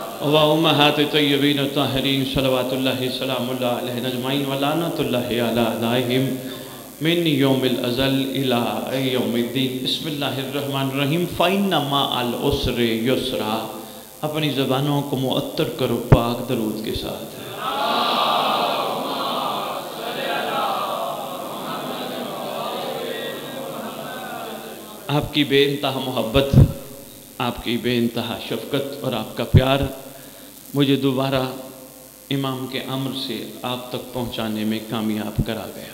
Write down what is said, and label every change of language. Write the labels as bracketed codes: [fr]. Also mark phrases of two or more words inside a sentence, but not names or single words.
[ar] وأمهات طيبين طاهرين صلوات الله سلام الله عليهن أجمعين ولعنة الله على أعدائهم من يوم الأزل إلى يوم الدين. بسم الله الرحمن الرحيم. فإن مع العسر يسرا. [ur] اپنی زبانوں کو معطر کرو پاک درود کے ساتھ. آپ کی بے انتہا محبت، آپ کی بے انتہا شفقت اور آپ کا پیار مجھے دوبارہ امام کے امر سے آپ تک پہنچانے میں کامیاب کرا گیا.